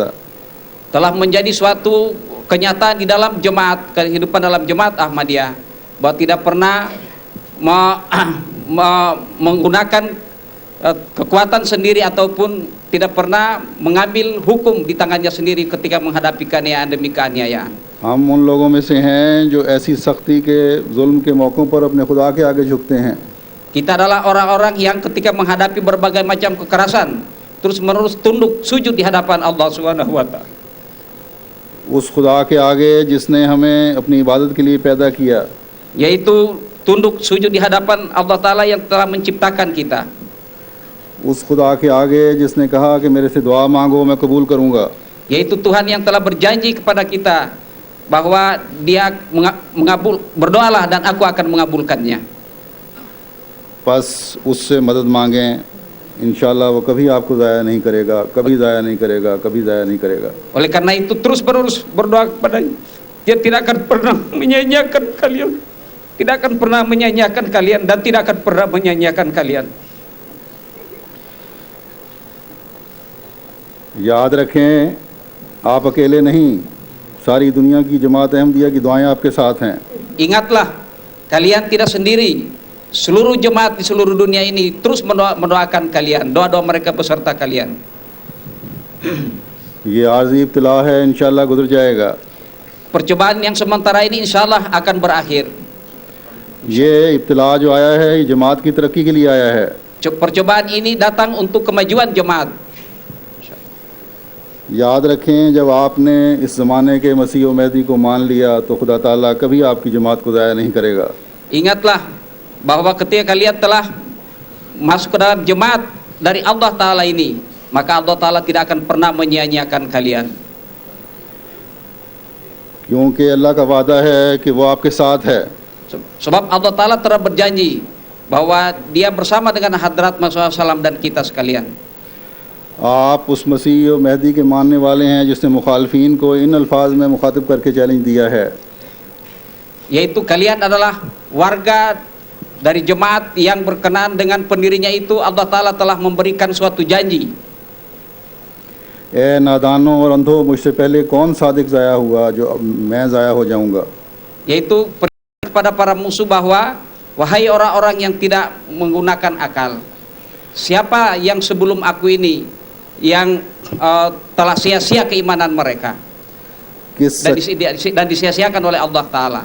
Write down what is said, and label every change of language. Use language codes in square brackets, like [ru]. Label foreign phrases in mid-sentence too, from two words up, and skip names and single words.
[id] Telah menjadi suatu kenyataan di dalam jemaat, kehidupan dalam jemaat Ahmadiyah, bahwa tidak pernah menggunakan kekuatan sendiri ataupun tidak pernah mengambil hukum di tangannya sendiri ketika menghadapi keaniayaan demi keaniayaan. [ur] ہم ان لوگوں میں سے ہیں جو ایسی سختی کے ظلم کے موقعوں پر اپنے خدا کے آگے جھکتے ہیں. [id] Kita adalah orang-orang yang ketika menghadapi berbagai macam kekerasan terus menerus tunduk sujud di hadapan [ar] الله سبحانه وتعالى. [ur] اس خدا کے آگے جس نے ہمیں اپنی عبادت کے لیے پیدا کیا, [id] yaitu tunduk sujud di hadapan Allah Ta'ala yang telah menciptakan kita. [ur] اس خدا کے آگے جس نے کہا کہ میرے سے دعا مانگو میں قبول کروں گا, [id] Yaitu Tuhan yang telah berjanji kepada kita bahwa Dia berdoalah dan aku akan mengabulkannya. [ur] بس اس سے مدد مانگیں، ان شاءاللہ وہ کبھی آپ کو ضائع نہیں کرے گا، کبھی ضائع نہیں کرے گا، کبھی ضائع نہیں کرے گا. [id] Oleh karena itu terus menerus berdoa kepadanya. Dia tidak akan pernah menyanyiakan kalian, tidak akan pernah menyanyiakan kalian dan tidak akan pernah menyanyiakan kalian. [ur] یاد رکھیں، آپ اکیلے نہیں، ساری دنیا کی جماعت احمدیہ کی دعائیں آپ کے ساتھ ہیں. [id] Ingatlah, kalian tidak sendiri. seluruh jemaat di seluruh dunia ini terus mendoakan kalian, doa-doa mereka beserta kalian. [ur] یہ عارضی ابتلا ہے، ان شاءاللہ گزر جائے گا. [id] Percobaan yang sementara ini insyaallah akan berakhir. [ur] یہ ابتلا جو آیا ہے یہ جماعت کی ترقی کے لیے آیا ہے. [id] Percobaan ini datang untuk kemajuan jemaat. [ur] یاد رکھیں، جب آپ نے اس زمانے کے مسیح و مہدی کو مان لیا تو خدا تعالیٰ کبھی آپ کی جماعت کو ضائع نہیں کرے گا. [id] Ingatlah bahwa ketika kalian telah masuk ke dalam jemaat dari Allah Ta'ala ini, maka Allah Ta'ala tidak akan pernah menyia-nyiakan kalian. [ur] کیونکہ اللہ کا وعدہ ہے کہ وہ آپ کے ساتھ ہے. [id] Sebab Allah Ta'ala telah berjanji bahwa dia bersama dengan hadrat Muhammad SAW dan kita sekalian. [ur] آپ اس مسیح و مہدی کے ماننے والے ہیں جس نے مخالفین کو ان الفاظ میں مخاطب کر کے چیلنج دیا ہے, [id] Yaitu kalian adalah warga dari jemaat yang berkenan dengan pendirinya itu. Allah Ta'ala telah memberikan suatu janji. [ur] اے نادانو اور اندھو، مجھ سے پہلے کون صادق ضائع ہوا جو اب میں ضائع ہو جاؤں گا. [id] Yaitu kepada para musuh bahwa, wahai orang-orang yang tidak menggunakan akal, siapa yang sebelum aku ini yang telah sia-sia keimanan mereka dan disia-siakan oleh Allah Ta'ala.